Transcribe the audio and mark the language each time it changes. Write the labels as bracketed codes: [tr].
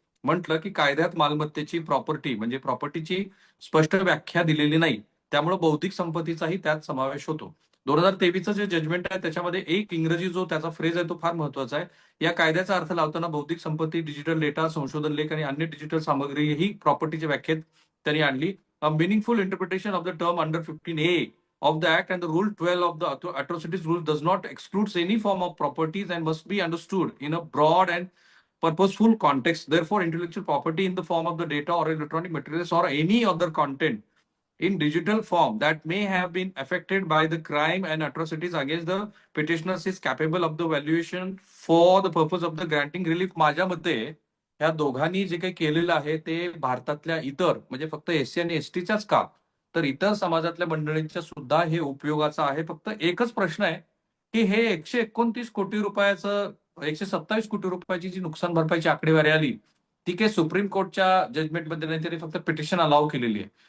[mr] म्हटलं की कायद्यात मालमत्तेची प्रॉपर्टी म्हणजे प्रॉपर्टीची स्पष्ट व्याख्या दिलेली नाही, त्यामुळे बौद्धिक संपत्तीचाही त्यात समावेश होतो. 2023चं जे जजमेंट आहे त्याच्यामध्ये एक इंग्रजी जो त्याचा फ्रेज आहे तो फार महत्वाचा आहे. या कायद्याचा अर्थ लावताना बौद्धिक संपत्ती, डिजिटल डेटा, संशोधन लेख आणि अन्य डिजिटल सामग्री ही प्रॉपर्टीच्या व्याख्येत त्यांनी आणली. [en] A meaningful interpretation of the term under 15A of the Act and the Rule 12 of the Atrocities Rule does not exclude any form of properties and must be understood in a broad and purposeful context. Therefore, intellectual property in the form of the data or electronic materials or any other content in digital form that may have been affected by the crime and atrocities against the petitioners is capable of the valuation for the purpose of the granting relief. [mr] माझ्या मते ह्या दोघांनी जे काही केलेलं आहे ते भारतातल्या इतर म्हणजे फक्त एससी आणि एसटीच्याच का तर इतर समाजातल्या मंडळींच्या सुद्धा हे उपयोगाचं आहे. फक्त एकच प्रश्न आहे की हे 129 कोटी रुपयाचं 127 कोटी रुपयाची जी नुकसान भरपाईची आकडेवारी आली ती काही सुप्रीम कोर्टच्या जजमेंटमध्ये नाही, त्यांनी फक्त पिटिशन अलाव केलेली आहे.